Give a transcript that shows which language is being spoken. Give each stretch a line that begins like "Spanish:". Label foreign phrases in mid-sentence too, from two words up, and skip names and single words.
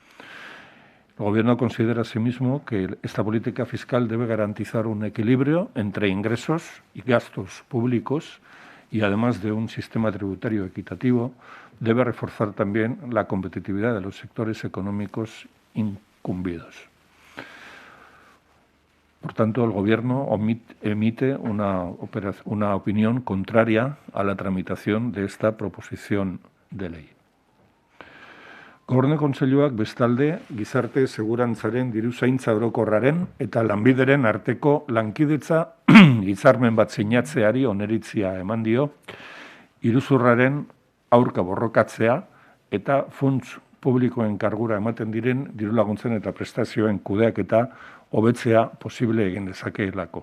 Spanish: El Gobierno considera asimismo que esta política fiscal debe garantizar un equilibrio entre ingresos y gastos públicos y, además de un sistema tributario equitativo, debe reforzar también la competitividad de los sectores económicos incumbidos. Por tanto, el Gobierno emite una opinión contraria a la tramitación de esta proposición de ley.
Basque: Gobernu Kontseiluak bestalde gizarte segurantzaren diruzaintza orokorraren eta lanbideren arteko lankidetza hitzarmen bat sinatzeari oniritzia eman dio, iruzurraren aurka borrokatzea eta funts publikoen kargura ematen diren dirulaguntzen eta prestazioen kudeaketa hobetzea posible egin dezakeelako.